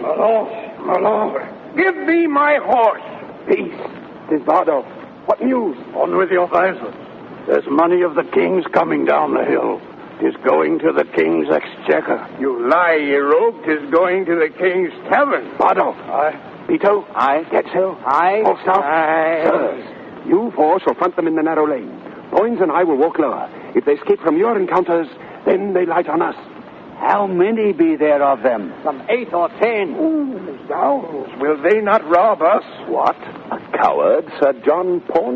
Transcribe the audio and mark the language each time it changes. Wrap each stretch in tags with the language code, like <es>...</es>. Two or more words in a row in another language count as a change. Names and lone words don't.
<en>My lord. Give me my horse. Peace. 'Tis Bardolph. What news? On with your visor. There's money of the king's coming down the hill. 'Tis going to the king's exchequer. You lie, ye rogue. 'Tis going to the king's tavern. Bardolph. Aye. Pito. Aye. Getzel. Aye. Falstaff. Aye. Sirs, you four shall front them in the narrow lane. Boynes and I will walk lower. If they escape from your encounters, then they light on us. How many be there of them? Some 8 or 10. Zounds, will they not rob us? What? A coward, Sir John Paunch?</en>